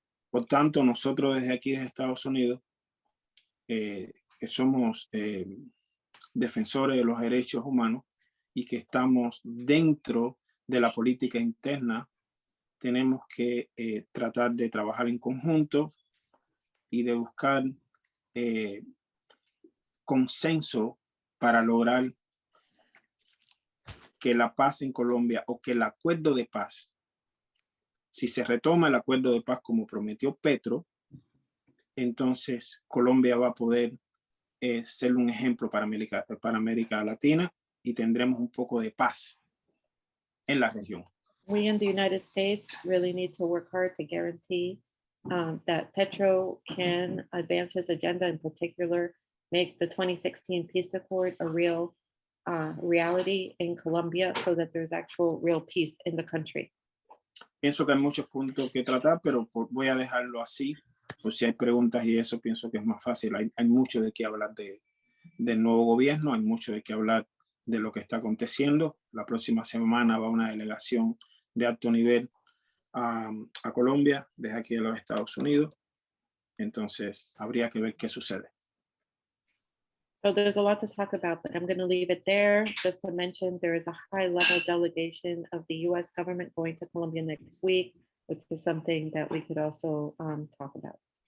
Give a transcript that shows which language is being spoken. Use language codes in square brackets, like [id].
[es] Por tanto, nosotros desde aquí, desde Estados Unidos, que somos defensores de los derechos humanos y que estamos dentro de la política interna, tenemos que tratar de trabajar en conjunto y de buscar consenso para lograr que la paz en Colombia, o que el acuerdo de paz, si se retoma el acuerdo de paz como prometió Petro, entonces Colombia va a poder ser un ejemplo para América Latina y tendremos un poco de paz en la región. [en] We in the United States really need to work hard to guarantee that Petro can advance his agenda, in particular, make the 2016 peace accord a real reality in Colombia, so that there's actual real peace in the country. [es] Pienso que hay muchos puntos que tratar, pero voy a dejarlo así. Pues si hay preguntas y eso, pienso que es más fácil. Hay mucho de qué hablar del nuevo gobierno, hay mucho de qué hablar de lo que está aconteciendo. La próxima semana va una delegación de alto nivel a Colombia, desde aquí de los Estados Unidos. Entonces, habría que ver qué sucede. [en] So there's a lot to talk about, but I'm going to leave it there. Just to mention, there is a high-level delegation of the U.S. government going to Colombia next week, which is something that we could also talk about.